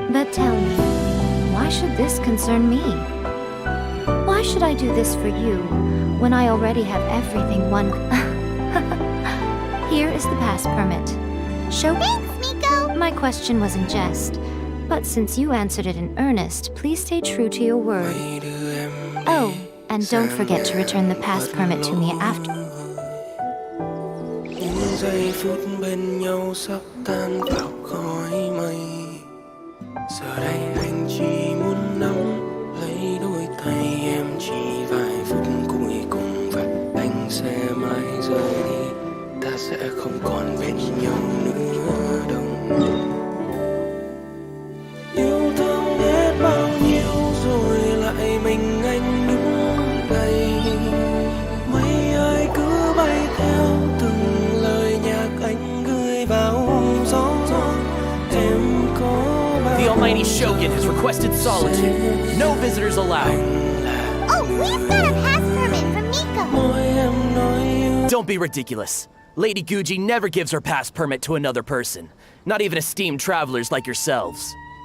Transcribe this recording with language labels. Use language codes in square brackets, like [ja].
[en] But tell me, why should this concern me? Why should I do this for you, when I already have everything one— Here is the pass permit. Thanks, Miko! My question was in jest, but since you answered it in earnest, please stay true to your word. Oh, and don't forget to return the pass permit to me after. [vi] Những giây phút bên nhau sắp tan vào khói mây. Giờ đây anh chỉ muốn nắm lấy đôi tay em, chỉ vài phút cuối cùng và anh sẽ mãi rời đi. Ta sẽ không còn bên nhau nữa đâu. Yêu thương hết bao nhiêu rồi lại mình anh đứng đây. Mấy ai cứ bay theo từng lời nhạc anh gửi vào gió. Em có bao [en] The Almighty Shogun has requested solitude. No visitors allowed. Oh, we've got a pass permit from Miko! [vi] môi em nói yêu. [en] Don't be ridiculous. Lady Guji never gives her pass permit to another person, not even esteemed travelers like yourselves.